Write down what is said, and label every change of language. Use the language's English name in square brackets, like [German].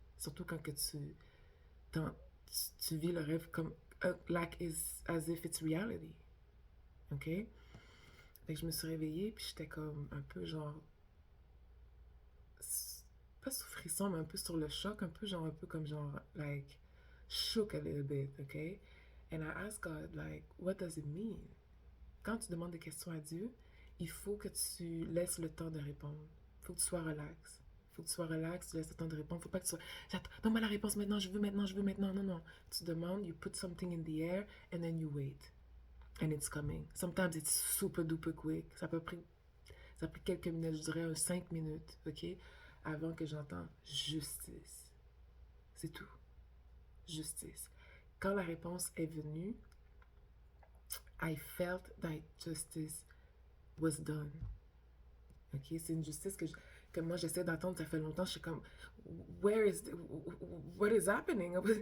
[French] Surtout quand que tu vis le rêve comme [English] as if it's reality. [French] Ok? Fait que je me suis réveillée, puis j'étais comme un peu genre pas sous frisson, mais un peu sur le choc, un peu comme genre, [English] like, shook a little bit, okay? And I asked God, like, what does it mean? [French] Quand tu demandes des questions à Dieu, il faut que tu laisses le temps de répondre. Il faut que tu sois relax. Il faut que tu sois relax, tu laisses le temps de répondre. Il ne faut pas que tu sois, donne-moi la réponse maintenant, je veux maintenant, je veux maintenant. Non, non. Tu demandes, [English] you put something in the air, and then you wait. And it's coming. Sometimes it's super duper quick. [French] Ça a pris quelques minutes, je dirais 5 minutes, ok? Avant que j'entende justice. C'est tout. Justice. Quand la réponse est venue, [English] I felt that justice was done. Ok? [French] C'est une justice que moi j'essaie d'entendre, ça fait longtemps. Je suis comme, [English] what is happening?